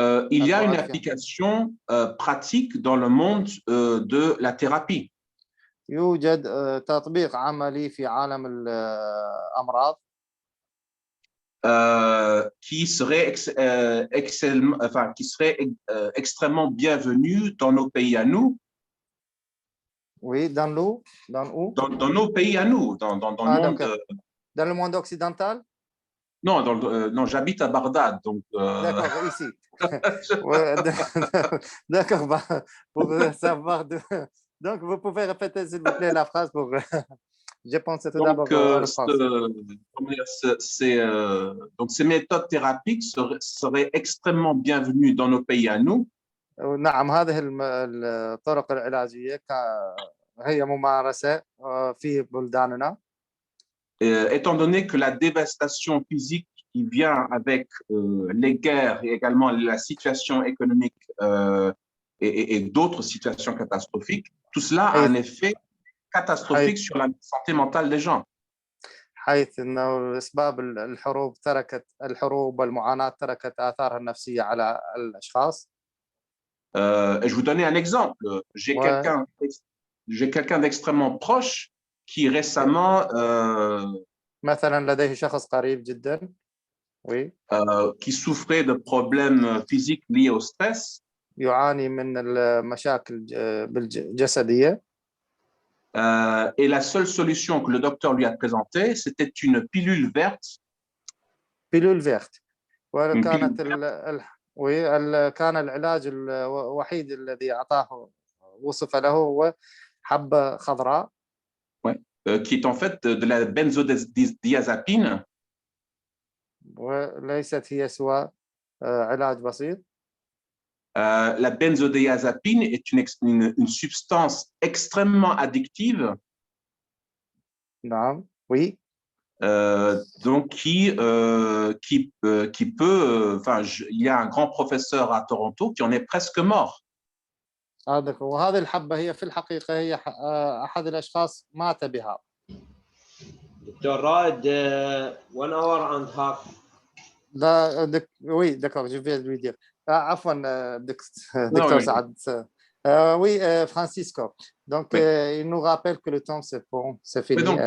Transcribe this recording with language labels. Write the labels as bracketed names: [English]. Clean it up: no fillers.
[French] Il y a une application pratique dans le monde de la thérapie. [Arabic] يوجد تطبيق عملي في عالم الأمراض [French] qui serait extrêmement bienvenu dans nos pays à nous. Oui, dans où? Dans nos pays à nous, dans le monde. Dans le monde occidental? Non, non, j'habite à Bagdad, donc. D'accord, ici. Ouais, d'accord, pour savoir. Donc, vous pouvez répéter, s'il vous plaît, la phrase pour. Je pense tout d'abord Donc, au français. donc, ces méthodes thérapiques seraient extrêmement bienvenues dans nos pays à nous. [Arabic] نعم، هذه الطرق العلاجية هي ممارسة في بلداننا. [French] Étant donné que la dévastation physique qui vient avec les guerres et également la situation économique et d'autres situations catastrophiques, tout cela a un effet catastrophique sur la santé mentale des gens. [Arabic] حيث انه اسباب الحروب والمعاناة تركت آثارها النفسية على الاشخاص. [French] Et je vous donner un exemple. J'ai quelqu'un d'extrêmement proche qui récemment [Arabic] مثلا لديه شخص قريب جدا [French] qui souffrait de problèmes physiques liés au stress. [Arabic] يعاني من المشاكل الجسدية. [French] Et la seule solution que le docteur lui a présentée, c'était une pilule verte. pilule verte. [Arabic] وكانت كان العلاج الوحيد الذي أعطاه وصف له هو حبة خضراء. [French] Qui est en fait de la benzodiazépine. [Arabic] وليست هي سوى علاج بسيط. [French] La benzodiazépine est une substance extrêmement addictive. [Arabic] نعم. Oui. [French] Donc qui peut, il y a un grand professeur à Toronto qui en est presque mort. [Arabic] وهذه الحبة هي في الحقيقة هي أحد الأشخاص مات بها. دكتور رائد [English] 1 hour and half. [French] Oui, d'accord, je vais lui dire. [Arabic] عفوا [French] docteur Saad. Oui, Francisco. Donc, il nous rappelle que le temps, c'est bon, c'est fini.